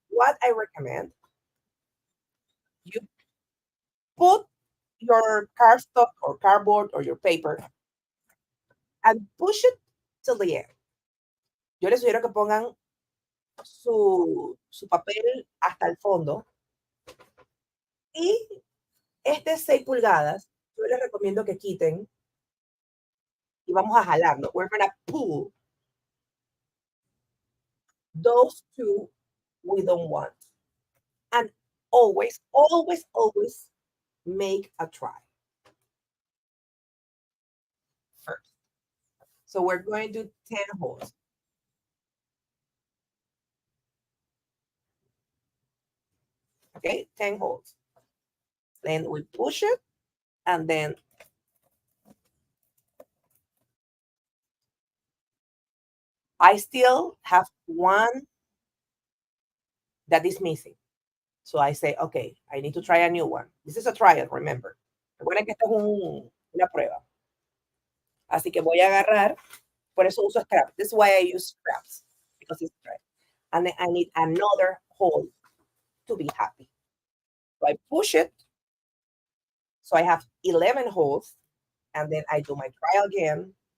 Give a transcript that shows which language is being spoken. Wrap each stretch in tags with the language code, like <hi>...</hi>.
<en>What I recommend, you put your cardstock or cardboard or your paper and push it till the end.</en> <es>Yo les sugiero que pongan su papel hasta el fondo y este 6 pulgadas, yo les recomiendo que quiten y vamos a jalarlo.</es> <en>We're going to pull those two we don't want. And always, always, always make a try first. So we're going to do 10 holes. Okay, 10 holes. Then we push it and then I still have one that is missing. So I say, okay, I need to try a new one. This is a trial, remember.</en> <es>Recuerden que esto es una prueba. Así que voy a agarrar, por eso uso scraps.</es> <en>This is why I use scraps, because it's dry. And then I need another hole to be happy. So I push it. So I have 11 holes. And then I do my trial again.</en>